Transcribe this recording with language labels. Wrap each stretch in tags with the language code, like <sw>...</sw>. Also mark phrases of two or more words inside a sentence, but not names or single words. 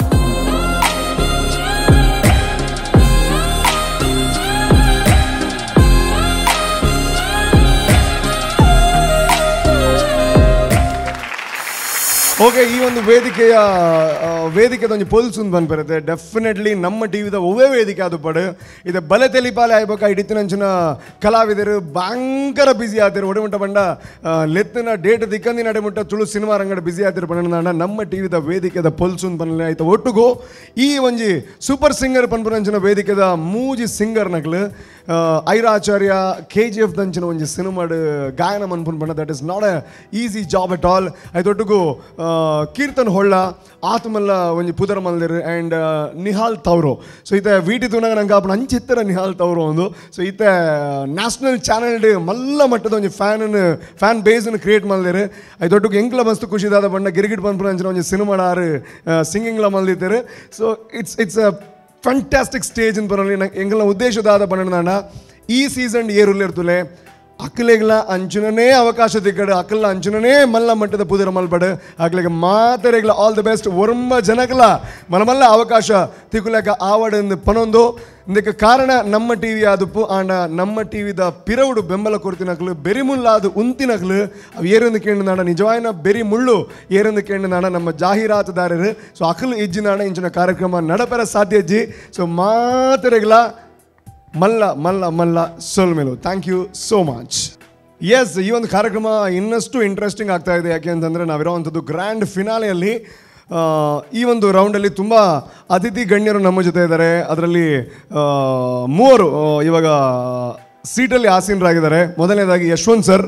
<tcy>ಓಕೆ, ಈ ಒಂದು ವೇದಿಕೆದೊಂದು ಪೊಲ್ಸು ಬಂದ್ಬರುತ್ತೆ. ಡೆಫಿನೆಟ್ಲಿ ನಮ್ಮ ಟಿವಿದ ಒವ್ವೇ ವೇದಿಕೆ ಅದು ಪಡು ಇದು ಬಲೆ ತೆಲಿಪಾಲೆ ಆಯ್ಬೇಕಾ. ಇಡಿತಿನಂಚಿನ ಕಲಾವಿದರು ಭಯಂಕರ ಬ್ಯುಸಿ ಆತಿರು. ಒಡೆಮುಟ್ಟ ಬಂಡ ಲೆತ್ತಿನ ಡೇಟ್ ದಿಕ್ಕಂದಿನ ಅಡೆಮುಟ್ಟ ತುಳು ಸಿನಿಮಾ ರಂಗಡ ಬ್ಯುಸಿ ಆತಿರು ಪಂಡ ನಮ್ಮ ಟಿವಿದ ವೇದಿಕೆದ ಪೊಲ್ಸು ಬಂದಲೆ ಆಯ್ತು. ಒಟ್ಟಿಗೂ ಈ ಒಂಜಿ</tcy> <en>super singer</en> <tcy>ಪನ್ಪುನಂಚಿನ ವೇದಿಕೆದ ಮೂಜಿ ಸಿಂಗರ್ ನಕ್ಲು ಐರಾಚಾರ್ಯ KGF ದಂಚಿನ ಒಂಜಿ ಸಿನಿಮಾಡ್ ಗಾಯನ ಮನ್ಪುನ್ ಪಂಡ</tcy> <en>that is not a easy job at all.</en> <tcy>ಐತೊಟ್ಟಿಗೂ ಕೀರ್ತನ್ ಹೊಳ್ಳ ಆತ್ಮಲ್ಲ ಒಂಜಿ ಪುದರ ಮಲ್ದಿರು ಆ್ಯಂಡ್ ನಿಹಾಲ್ ತೌರೋ. ಸೊ ಈತ ವೀಟಿ ತುನಾಗ ನಂಗೆ ಆಪಣ ಅಂಚಿತ್ತರ ನಿಹಾಲ್ ತೌರೋ ಒಂದು. ಸೊ ಈತ</tcy> <en>national channel</en> <tcy>ಮಲ್ಲ ಮಟ್ಟದ ಒಂಜಿ</tcy> <en>fan base</en> <tcy>ಕ್ರಿಯೇಟ್ ಮಲ್ದಿರು. ಐತೊಟ್ಟಿಗೂ ಎಂಕ್ಲ ಮಸ್ತ್ ಖುಷಿದಾದ ಪಂಡ ಗಿರಿಗಿಟ್ ಪನ್ಪುನ ಅಂಚಿನ ಒಂಜಿ ಸಿನಿಮಾಡಾರು ಸಿಂಗಿಂಗ್ಲ ಮಲ್ದಿದ್ದೇರು.</tcy> <en>so it's a fantastic stage</en> <tcy>ಅಂತ ಬರೋಲಿ ಎಂಗಲ್ನ ಉದ್ದೇಶದಾದ ಪಂಡ ಈ ಸೀಸನ್ ಏರುಲ್ಲಿರ್ತುಲೆ ಅಕ್ಕಲಿಗೆಲ್ಲ ಅಂಚುನೇ ಅವಕಾಶ ತಿಕ್ಕಡು ಅಕ್ಕಲ್ಲ ಅಂಚುನೇ ಮಲ್ಲ ಮಟ್ಟದ ಪುದರ ಮಲ್ಪಡು ಅಕ್ಕಲಿಗೆ ಮಾತರೆಗಳ</tcy> <en>all the best</en> <tcy>ಒರಂಬ ಜನಕಲ ಮಲ್ಲ ಅವಕಾಶ ತಿಕ್ಕುಲಕ ಆವಡಂದು ಪನೊಂದು ಇದಕ್ಕೆ ಕಾರಣ ನಮ್ಮ ಟಿ ವಿ ಆದುಪ್ಪು ಆಂಡ ನಮ್ಮ ಟಿ ವಿದ ಪಿರವುಡು ಬೆಂಬಲ ಕೊಡ್ತಿನಕ್ಲು ಬೆರಿ ಮುಳ್ಳಾದು ಉಂತಿನಕ್ಲು ಅವು ಏರೊಂದು ಕೇಂದ್ರ ನಾಡ ನಿಜವಾಯಿನ ಬೆರಿ ಮುಳ್ಳು ಏರೊಂದು ಕೇಂದ್ರ ನಾಡ ನಮ್ಮ ಜಾಹೀರಾತುದಾರರು. ಸೊ ಅಕ್ಕಲು ಇಜ್ಜಿ ನಾಡ ಇಂಚಿನ ಕಾರ್ಯಕ್ರಮ ನಡಪೆರ ಸಾಧ್ಯ ಇಜ್ಜಿ. ಸೊ ಮಾತರೆಗಳ ಮಲ್ಲ ಮಲ್ಲ ಮಲ್ಲ ಸೊಲ್ಮೇಲು</tcy> <en>thank you so much.</en> <kn>ಎಸ್, ಈ ಒಂದು ಕಾರ್ಯಕ್ರಮ ಇನ್ನಷ್ಟು ಇಂಟ್ರೆಸ್ಟಿಂಗ್ ಆಗ್ತಾ ಇದೆ. ಯಾಕೆ ಅಂತಂದರೆ ನಾವಿರೋವಂಥದ್ದು</kn> <en>grand finale</en> <kn>ಈ ಒಂದು ರೌಂಡಲ್ಲಿ ತುಂಬ ಅತಿಥಿ ಗಣ್ಯರು ನಮ್ಮ ಜೊತೆ ಇದ್ದಾರೆ. ಅದರಲ್ಲಿ 3 ಇವಾಗ ಸೀಟಲ್ಲಿ ಆಸೀನರಾಗಿದ್ದಾರೆ. ಮೊದಲನೇದಾಗಿ ಯಶವಂತ್ ಸರ್.</kn>